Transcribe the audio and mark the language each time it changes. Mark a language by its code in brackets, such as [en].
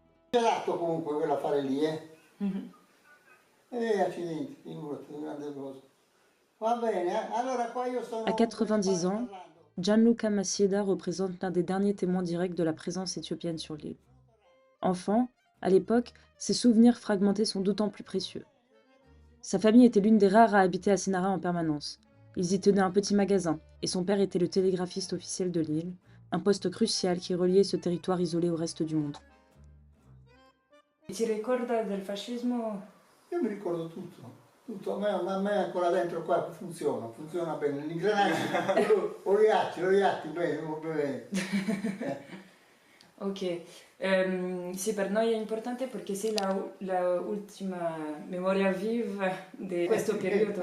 [it] Gelato comunque quell'affare lì, accidenti, figurati, grande cosa. Va bene, allora qua io sono... [fr] À 90 ans, Gianluca Masieda représente l'un des derniers témoins directs de la présence éthiopienne sur l'île. Enfant, à l'époque, ses souvenirs fragmentés sont d'autant plus précieux. Sa famille était l'une des rares à habiter à Sinara en permanence. Ils y tenaient un petit magasin, et son père était le télégraphiste officiel de l'île, un poste crucial qui reliait ce territoire isolé au reste du monde. [it] Ti ricorda del fascismo? Io mi ricordo tutto, tutto. A me ancora dentro qua funziona bene. L'ingranaggio, ho gli bene, va bene. Ok, sì, per noi è importante perché sei la ultima memoria viva di questo periodo.